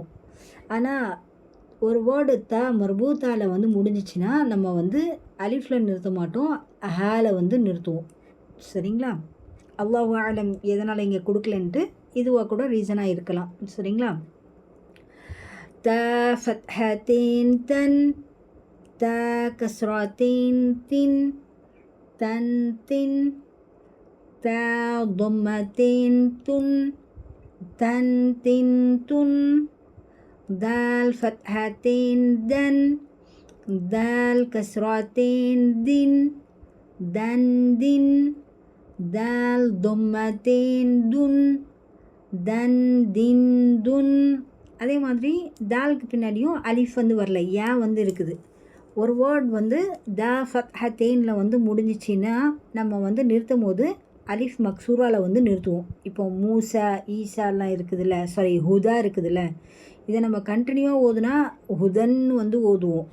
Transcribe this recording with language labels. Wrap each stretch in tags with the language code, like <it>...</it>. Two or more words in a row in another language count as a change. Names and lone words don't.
<ta>ஆனால் ஒரு வேர்டு மர்பூத்தாவில் வந்து முடிஞ்சிச்சின்னா நம்ம வந்து அலிஃபில் நிறுத்த மாட்டோம், ஹால வந்து நிறுத்துவோம் சரிங்களா.</ta> <ar>الله أعلم</ar> <ta>எதனால் இங்கே கொடுக்கலன்ட்டு இதுவாக கூட ரீசனாக இருக்கலாம் சரிங்களா.</ta> <ar>د فتحتين دن، د كسرتين دن دن دن، د ضمتين دن دن دن دن, دال فتحتين دن دال كسرتين دن دن دن دال ضمتين دن دن دن دن.</ar> <ta>அதே மாதிரி தாலுக்கு பின்னாடியும் அலிஃப் வந்து வரல, வந்து இருக்குது. ஒரு வேர்ட் வந்து த ஃபத்ஹத்தேனில் வந்து முடிஞ்சிச்சின்னா நம்ம வந்து நிறுத்தும் போது அலிஃப் மக்சூராவில் வந்து நிறுத்துவோம். இப்போ மூசா ஈசாலாம் இருக்குதுல்ல, ஹுதா இருக்குதுல்ல, இதை நம்ம கண்டினியூவாக ஓதுனா ஹுதன் வந்து ஓதுவோம்.</ta>